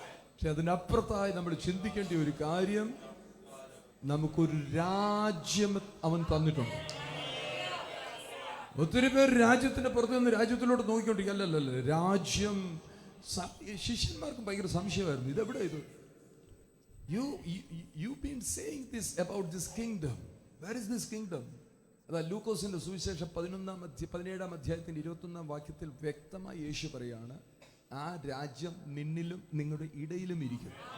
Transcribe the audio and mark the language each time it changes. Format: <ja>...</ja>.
<ml>പക്ഷെ അതിനപ്പുറത്തായി നമ്മൾ ചിന്തിക്കേണ്ട ഒരു കാര്യം, നമുക്കൊരു രാജ്യം അവൻ തന്നിട്ടുണ്ട്. ഒത്തിരി പേർ രാജ്യത്തിന്റെ പുറത്ത് നിന്ന് രാജ്യത്തിലോട്ട് നോക്കിക്കൊണ്ടിരിക്കുക. അല്ലല്ല, രാജ്യം ശിഷ്യന്മാർക്കും ഭയങ്കര സംശയമായിരുന്നു. ഇതെവിടെ ഇത്?</ml> <en>You've been saying this about this kingdom. Where is this kingdom?</en> <ml>അതാ ലൂക്കോസിന്റെ സുവിശേഷം 17-ാം അധ്യായത്തിന്റെ 21-ാം വാക്യത്തിൽ വ്യക്തമായി യേശു പറയാണ്, ആ രാജ്യം നിന്നിലും നിങ്ങളുടെ ഇടയിലും ഇരിക്കും.</ml>